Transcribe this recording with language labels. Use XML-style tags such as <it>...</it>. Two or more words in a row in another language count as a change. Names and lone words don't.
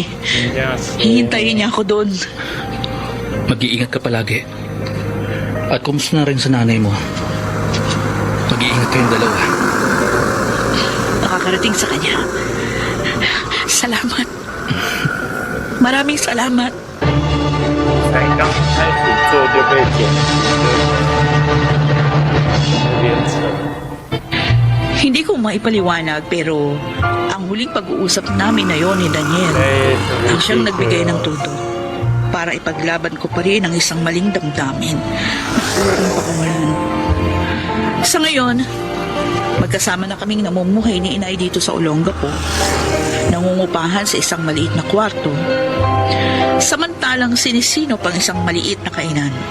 <tl>Hihintayin niya ako doon. Mag-iingat ka palagi. At kumusta na rin sa nanay mo? Mag-iingat kayong dalawa. Nakakarating sa kanya. Salamat. Maraming salamat.</tl> <zh>才刚开始做就被剪，有点扯。</zh> <tl>Hindi ko maipaliwanag pero ang huling pag-uusap namin na yon ni Daniel ang siyang nagbigay ng tuto para ipaglaban ko pa rin ang isang maling damdamin na kalaking pakawalan. Sa ngayon, magkasama na kaming namumuhay ni Inay dito sa Olongapo, nangungupahan sa isang maliit na kwarto, samantalang sinisino pang isang maliit na kainan.</tl>